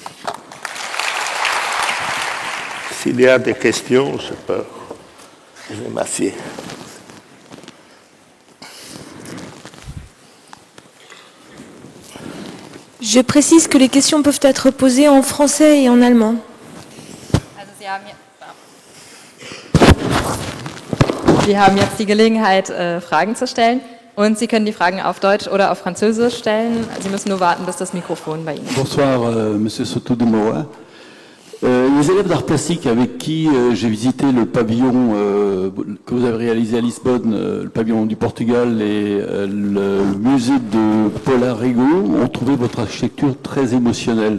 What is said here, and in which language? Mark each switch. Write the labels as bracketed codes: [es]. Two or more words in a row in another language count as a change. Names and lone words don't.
[fr] S'il y a des questions, je vais m'asseoir. Je précise que les questions peuvent être posées en français et en allemand. [de] Sie haben jetzt die Gelegenheit, Fragen zu stellen. Und Sie können die Fragen auf Deutsch oder auf Französisch stellen. Sie müssen nur warten, bis das Mikrofon bei Ihnen ist. [fr] Bonsoir, Monsieur Soto de Moura. Les élèves d'art plastique avec qui j'ai visité le pavillon que vous avez réalisé à Lisbonne, le pavillon du Portugal et le musée de Paul Arrigo ont trouvé votre architecture très émotionnelle.